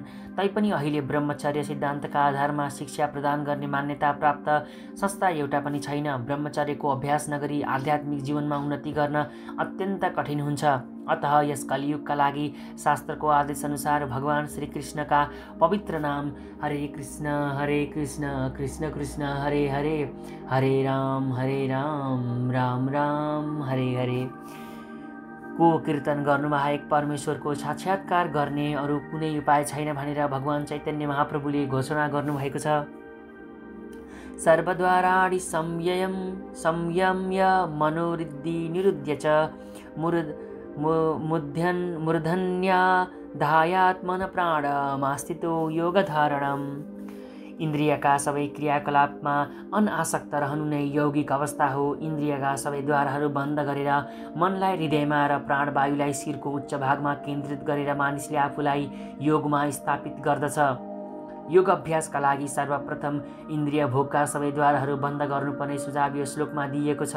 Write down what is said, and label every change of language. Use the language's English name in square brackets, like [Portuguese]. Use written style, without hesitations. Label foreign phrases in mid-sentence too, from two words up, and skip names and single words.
[Nepali] तैपनि अहिले ब्रह्मचर्य सिद्धान्तका आधारमा शिक्षा प्रदान गर्ने मान्यता प्राप्त संस्था एउटा पनि छैन। ब्रह्मचर्यको अभ्यास नगरी आध्यात्मिक जीवनमा उन्नति गर्न अत्यन्त कठिन हुन्छ। अतः यस कलियुगका लागि शास्त्रको आदेश अनुसार भगवान श्रीकृष्णका पवित्र नाम हरे कृष्ण कृष्ण कृष्ण हरे हरे, हरे राम राम राम हरे हरे को कीर्तन गर्नु बाहेक परमेश्वरको साक्षात्कार गर्ने अरू कुनै उपाय छैन भनेर भगवान चैतन्य महाप्रभुले घोषणा गर्नुभएको छ। [Sanskrit] सर्वद्वाराणि संयम्य मनोरिद्धि निरुद्ध्य च मूर्धन्या धायात्मन प्राणमास्थितो योगधारणम्। [Nepali] इन्द्रियका सबै क्रियाकलापमा अनासक्त रहनु नै यौगिक अवस्था हो। इन्द्रियका सबै द्वारहरू बन्द गरेर मनलाई हृदयमा र प्राणवायुलाई शिरको उच्च भागमा केन्द्रित गरेर मानिसले आफूलाई योगमा स्थापित गर्दछ। योग अभ्यासका लागि सर्वप्रथम इन्द्रिय भोगका सबै द्वारहरू बन्द गर्नुपर्ने सुझाव यो श्लोकमा दिइएको छ।